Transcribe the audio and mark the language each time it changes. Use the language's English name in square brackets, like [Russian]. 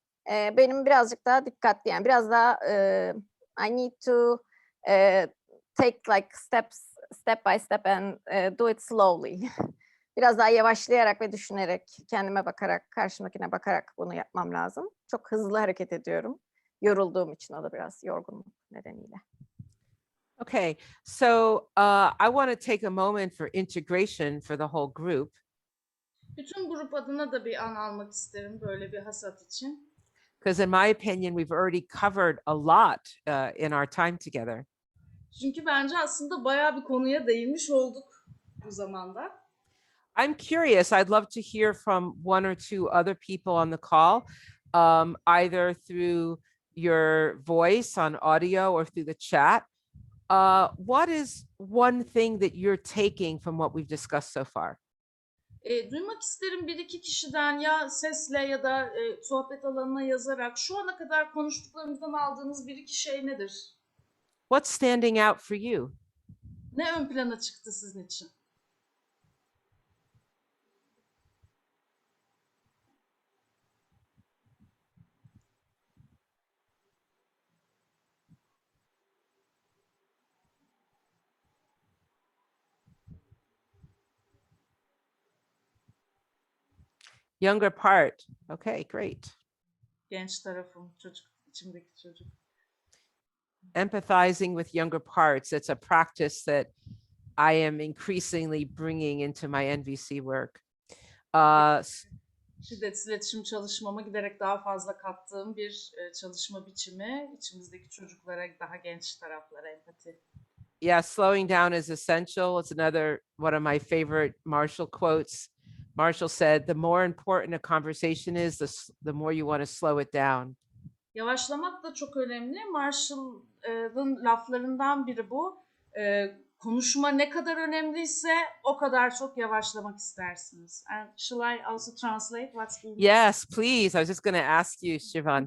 [Turkish] Benim birazcık daha dikkatli, yani biraz daha [English] I need to take like step by step and do it slowly. [Turkish] Biraz daha yavaşlayarak ve düşünerek, kendime bakarak, karşımdakine bakarak bunu yapmam lazım. Çok hızlı hareket ediyorum. Yorulduğum için, o da biraz yorgunluk nedeniyle. [English] Okay, so I want to take a moment for integration for the whole group. [Turkish] Bütün grup adına da bir an almak isterim böyle bir hasat için. [English] Because in my opinion, we've already covered a lot in our time together. [Turkish] Çünkü bence aslında bayağı bir konuya değinmiş olduk bu zamanda. [English] I'm curious, I'd love to hear from one or two other people on the call, either through your voice on audio or through the chat. What is one thing that you're taking from what we've discussed so far? [Turkish] Duymak isterim bir iki kişiden, ya sesle ya da sohbet alanına yazarak şu ana kadar konuştuklarımızdan aldığınız bir iki şey nedir? [English] What's standing out for you? [Turkish] Ne ön plana çıktı sizin için? [English] Younger part. Okay, great. [Turkish] Genç tarafım, çocuk, içimdeki çocuk. [English] Empathizing with younger parts. It's a practice that I am increasingly bringing into my NVC work. [Turkish] Şiddetsiz iletişim çalışmama giderek daha fazla kattığım bir çalışma biçimi, içimizdeki çocuklara, daha genç taraflara empati. [English] Yeah, slowing down is essential. It's another one of my favorite Marshall quotes. Marshall said, the more important a conversation is, the more you want to slow it down. [Turkish] Yavaşlamak da çok önemli. Marshall'ın laflarından biri bu. Konuşma ne kadar önemliyse o kadar çok yavaşlamak istersiniz. [English] And shall I also translate what's being said? Yes, please. I was just going to ask you, Shivan.